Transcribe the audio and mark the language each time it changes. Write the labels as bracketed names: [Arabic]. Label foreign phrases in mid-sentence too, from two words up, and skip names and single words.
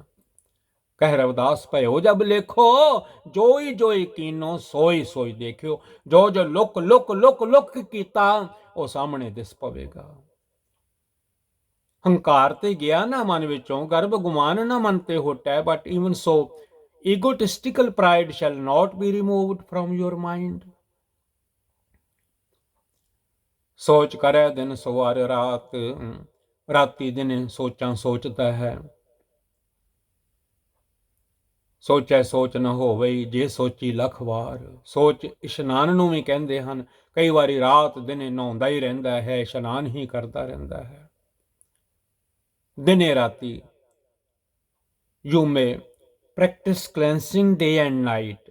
[Punjabi] ਕਹਿ ਰਵਿਦਾਸ ਭਇਓ ਜਬ ਲੇਖੋ, ਜੋਈ ਜੋਈ ਕੀਨੋ ਸੋਈ ਸੋਈ ਦੇਖਿਓ। ਜੋ ਜੋ ਲੁਕ ਲੁਕ ਲੁਕ ਲੁਕ ਕੀਤਾ, ਉਹ ਸਾਹਮਣੇ ਦਿਸ ਪਵੇਗਾ। ਹੰਕਾਰ ਤੇ ਗਿਆ ਨਾ ਮਨ ਵਿੱਚੋਂ, ਗਰਭ ਗੁਮਾਨ ਨਾ ਮਨ ਤੇ ਹੁਟੈ। [English] but even so egotistical pride shall not be removed from your mind. [Punjabi] ਸੋਚ ਕਰੇ ਦਿਨ ਸਵਾਰ ਰਾਤ, ਰਾਤੀ ਦਿਨ ਸੋਚਾਂ ਸੋਚਤਾ ਹੈ। ਸੋਚੈ ਸੋਚ ਨਾ ਹੋਵਈ ਜੇ ਸੋਚੀ ਲੱਖ ਵਾਰ। ਸੋਚ ਇਸ਼ਨਾਨ ਨੂੰ ਵੀ ਕਹਿੰਦੇ ਹਨ। ਕਈ ਵਾਰੀ ਰਾਤ ਦਿਨੇ ਨਹਾਉਂਦਾ ਹੀ ਰਹਿੰਦਾ ਹੈ, ਇਸ਼ਨਾਨ ਹੀ ਕਰਦਾ ਰਹਿੰਦਾ ਹੈ। ਦਿਨੇ ਰਾਤੀ [English] you may practice cleansing day and night.